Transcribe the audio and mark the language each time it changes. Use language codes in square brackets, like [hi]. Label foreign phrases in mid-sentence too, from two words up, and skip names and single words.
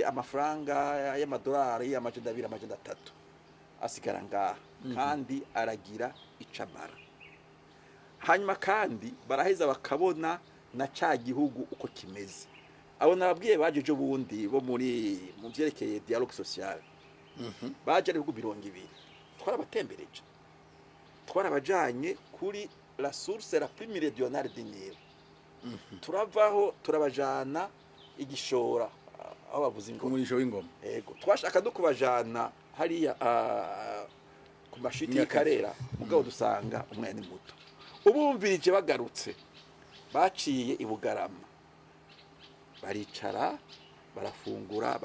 [rn] amafaranga y'amadolari y'amajana 2 amajana 3 asigara ngaha kandi aragira icamara hanyuma kandi baraheza bakabona na ca gihugu uko kimeze abo nababwiye baje ejo bundi bo muri mu byerekeye [fr] dialogue social [rn] baje ari ibihugu 200 twarabatembereje twarabajanye kuri [fr] la source la plus méridionale du Nil [rn] turavaho turabajana igishora aho bavuze ngo umurisho w'ingoma yego twashaka no kubajana hariya ku mashiti y'Ikarera mugabo dusanga umwana muto ubumvirije bagarutse baciye i Bugarama baricara barafungura